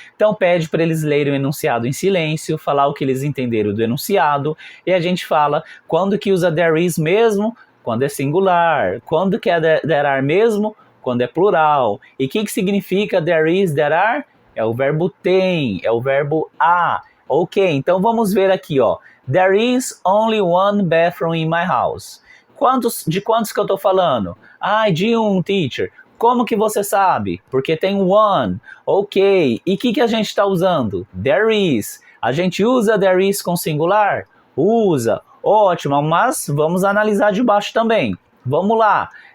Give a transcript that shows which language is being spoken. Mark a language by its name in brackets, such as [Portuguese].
[Portuguese] Então pede para eles lerem o enunciado em silêncio, falar o que eles entenderam do enunciado, e a gente fala quando que usa there is mesmo, quando é singular, quando que é there are mesmo, quando é plural. E o que significa there is, there are? É o verbo tem, é o verbo há. Ok, então vamos ver aqui, ó. [English] There is only one bathroom in my house. [Portuguese] De quantos que eu tô falando? De um, teacher. Como que você sabe? Porque tem one. Ok, e o que a gente está usando? There is. A gente usa there is com singular? Usa. Ótimo, mas vamos analisar de baixo também. Vamos lá.